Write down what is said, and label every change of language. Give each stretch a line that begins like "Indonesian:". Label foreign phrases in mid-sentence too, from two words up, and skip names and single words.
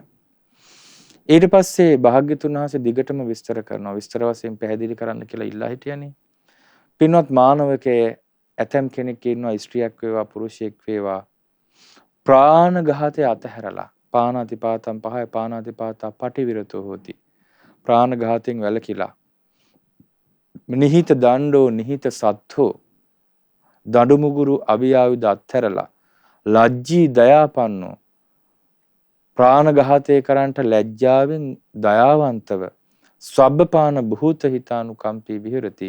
Sinhala: ඊට පස්සේ භාග්‍යතුන් වහන්සේ දිගටම විස්තර කරනවා. විස්තර වශයෙන් පැහැදිලි කරන්න කියලා ඉල්ලා හිටියනේ. පින්වත් මානවකයේ ඇතම් කෙනෙක් ඉන්නවා ස්ත්‍රියක් වේවා පුරුෂයෙක් වේවා ප්‍රාණඝාතය අතහැරලා
Pali: පාණාතිපාතම් පහය පාණාතිපාතා පටිවිරතෝ හෝති.
Sinhala: ප්‍රාණඝාතයෙන් වැළකීලා
Pali: නිහිත දණ්ඩෝ නිහිත සත්ත්වෝ
Sinhala: දඬු මුගුරු අභියායුධ අත්හැරලා
Pali: ලජ්ජී දයාපන්නෝ
Sinhala: ප්‍රාණඝාතය කරන්නට ලැජ්ජාවෙන් දයාවන්තව
Pali: සබ්බපාන භූත හිතානුකම්පී විහෙරති.